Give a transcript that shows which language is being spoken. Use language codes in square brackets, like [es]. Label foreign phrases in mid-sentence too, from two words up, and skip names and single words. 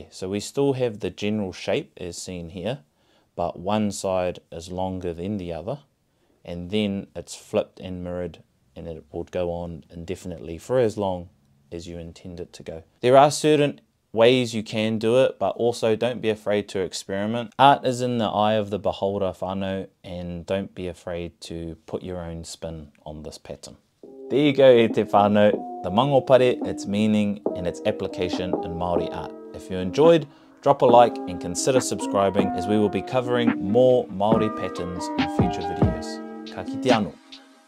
[en] So we still have the general shape as seen here, but one side is longer than the other, and then it's flipped and mirrored, and it would go on indefinitely for as long as you intend it to go. There are certain ways you can do it, but also don't be afraid to experiment. Art is in the eye of the beholder, whānau, and don't be afraid to put your own spin on this pattern. There you go, [mi] e te whānau, [en] the mangōpare, its meaning and its application in Māori art. If you enjoyed, drop a like and consider subscribing, as we will be covering more Māori patterns in future videos. [mi] Ka kite anō.